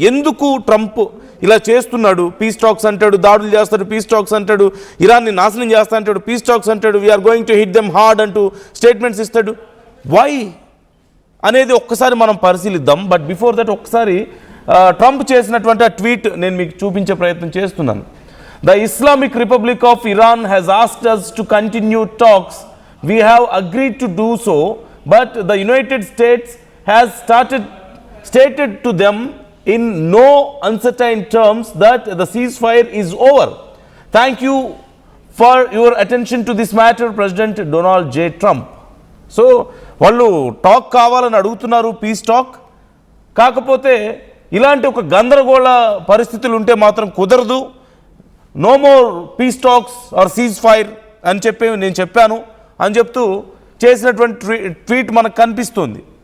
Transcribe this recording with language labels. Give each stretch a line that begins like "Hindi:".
Telugu: ఎందుకు ట్రంప్ ఇలా చేస్తున్నాడు? పీస్ టాక్స్ అంటాడు, దాడులు చేస్తాడు, పీస్ టాక్స్ అంటాడు, ఇరాన్ని నాశనం చేస్తా అంటాడు, పీస్ టాక్స్ అంటాడు,
English: we are going to hit them hard
Telugu: అంటూ స్టేట్మెంట్స్ ఇస్తాడు. వై అనేది ఒక్కసారి మనం పరిశీలిద్దాం.
English: but before that
Telugu: ఒక్కసారి ట్రంప్ చేసినటువంటి ఆ ట్వీట్ నేను మీకు చూపించే ప్రయత్నం చేస్తున్నాను.
English: The Islamic Republic of Iran has asked us to continue talks. We have agreed to do so, but the United States has stated to them in no uncertain terms that the ceasefire is over. Thank you for your attention to this matter, President Donald J. Trump.
Telugu: So వాళ్ళు talk కావాలని అడుగుతున్నారు, peace talk. కాకపోతే ఇలాంటి ఒక గందరగోళ పరిస్థితులు ఉంటే మాత్రం కుదరదు.
English: no more peace talks or ceasefire
Telugu: అని చెప్పి నేను చెప్పాను అని చెప్తూ చేసినటువంటి ట్వీట్ మనకు కనిపిస్తుంది.